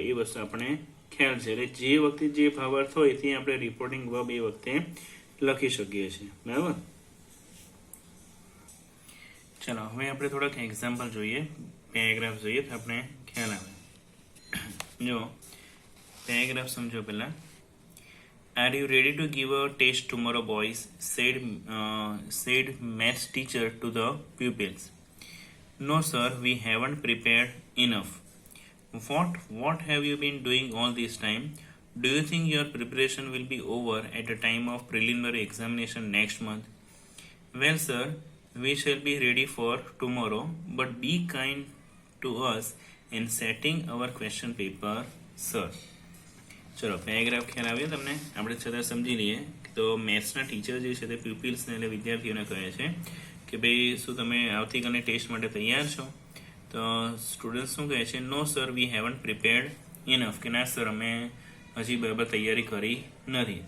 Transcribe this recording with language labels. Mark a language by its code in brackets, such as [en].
[gu] એ વસ્તુ આપણે ખ્યાલ છે. એટલે જે વખતે જે ભાવાર્થ હોય તે આપણે રિપોર્ટિંગ વર્બ એ વખતે લખી શકીએ છીએ. બરાબર. ચલો હવે આપણે થોડાક એક્ઝામ્પલ જોઈએ, પેરેગ્રાફ જોઈએ તો આપણે ખ્યાલ આવે. જો પેરેગ્રાફ સમજો પહેલા. [en] Are you ready to give a test tomorrow, boys? said maths teacher to the pupils. No, sir, we haven't prepared enough. What have you been doing all this time? Do you think your preparation will be over at the time of preliminary examination next month? Well, sir, we shall be ready for tomorrow, but be kind to us in setting our question paper, sir. [gu] ચલો paragraph ખ્યાલ આવ્યો તમને? આપણે છતાં સમજી લઈએ. તો મેથ્સના teacher જે છે તે પ્યુપિલ્સને એટલે વિદ્યાર્થીઓને કહે છે કે ભાઈ શું તમે આવતીકાલની ટેસ્ટ માટે તૈયાર છો? તો સ્ટુડન્ટ શું કહે છે? [en] no sir, we haven't prepared enough, [gu] કે ના સર અમે હજી બરાબર તૈયારી કરી નથી.